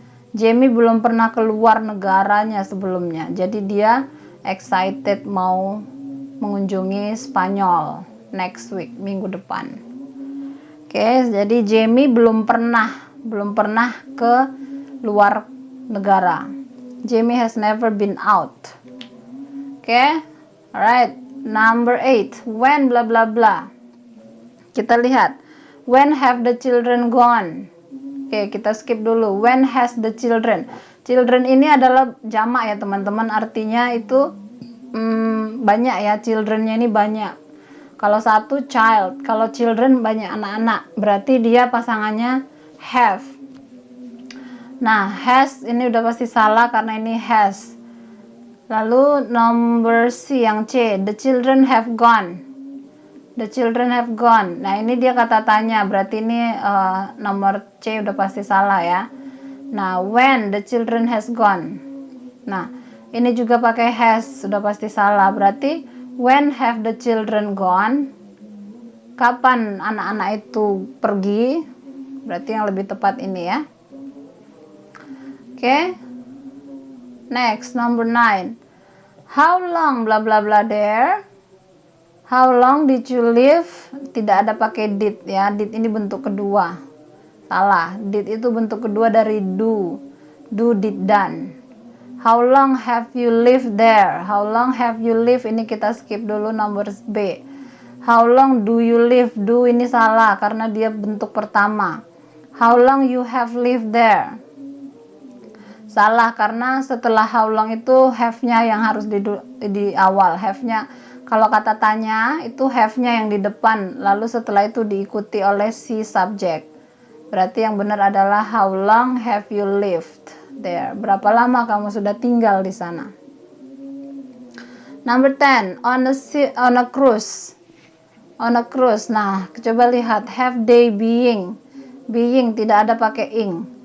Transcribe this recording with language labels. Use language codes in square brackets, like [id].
[id] Jamie belum pernah keluar negaranya sebelumnya. Jadi dia excited mau mengunjungi Spanyol [en] next week, [id] minggu depan. Oke, jadi Jamie belum pernah ke luar negara. [en] Jamie has never been out. Oke, alright. Number 8, when bla bla bla. [id] Kita lihat, [en] when have the children gone? Oke, kita skip dulu. When has the children? [id] Children ini adalah jamak ya teman-teman. Artinya itu banyak ya. Childrennya ini banyak. Kalau satu child, kalau children banyak anak-anak. Berarti dia pasangannya have. Nah, has ini udah pasti salah karena ini has. Lalu nomor C yang C, [en] the children have gone. The children have gone. [id] Nah, ini dia kata tanya, berarti ini nomor C udah pasti salah ya. [en] Nah, when the children has gone. [id] Nah, ini juga pakai has, sudah pasti salah. [en] Berarti when have the children gone? [id] Kapan anak-anak itu pergi? Berarti yang lebih tepat ini ya. [en] Oke. Next, number 9. How long bla bla bla there? How long did you live? [id] Tidak ada pakai did ya. Did ini bentuk kedua. Salah. Did itu bentuk kedua dari do. [en] Do, did, done. How long have you lived there? How long have you lived? [id] Ini kita skip dulu nomor B. [en] How long do you live? [id] Do ini salah karena dia bentuk pertama. [en] How long you have lived there? [id] Salah karena setelah how long itu have-nya yang harus di awal. Have-nya kalau kata tanya itu have-nya yang di depan, lalu setelah itu diikuti oleh si subject. Berarti yang benar adalah [en] how long have you lived there? [id] Berapa lama kamu sudah tinggal di sana? [en] Number 10, on a cruise. On a cruise. Nah, [id] coba lihat [en] have they being. [id] Being tidak ada pakai ing.